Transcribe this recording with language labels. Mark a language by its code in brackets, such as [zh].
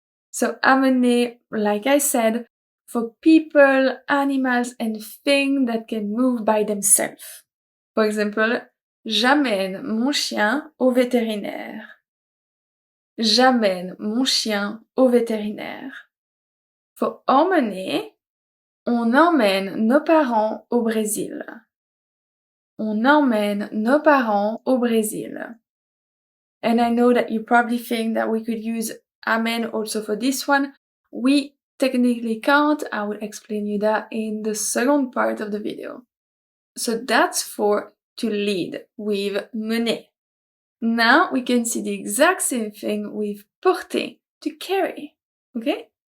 [en] So amener, like I said, for people, animals, and things that can move by themselves. For example, [fr] j'amène mon chien au vétérinaire. J'amène mon chien au vétérinaire. [en] For [fr] emmener, on emmène nos parents au Brésil. On emmène nos parents au Brésil. [en] And I know that you probably think that we could use amène also for this one. We technically can't. I will explain you that in the second part of the video. So that's for to lead with mener. Now we can see the exact same thing with porter, to carry. Okay?